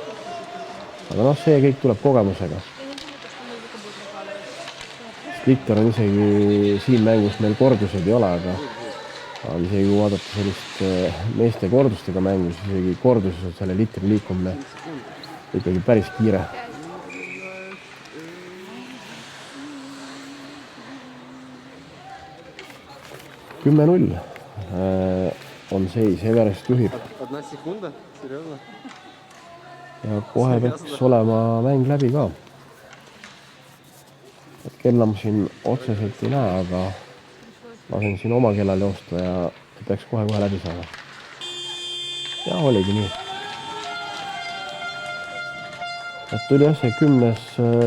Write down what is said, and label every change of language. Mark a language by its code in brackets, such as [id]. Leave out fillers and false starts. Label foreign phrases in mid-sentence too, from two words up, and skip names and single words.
[et] Aga noh, see kõik tuleb kogemusega. Splitter on isegi siin mängus meil kordused ei ole, aga isegi kui vaadata sellist meeste kordustega mängus, isegi korduses on selle litri liikumine ikkagi päris kiire. Kümme 0 on seis, Everest juhib. [ru] Одна секунда? Серьезно? [et] Ja kohe peaks olema mäng läbi ka. Et kella ma siin otseselt ei näe, aga lasen siin oma kellal joosta ja peaks kohe läbi saama. Ja oligi nii. Et tuli jah see 10.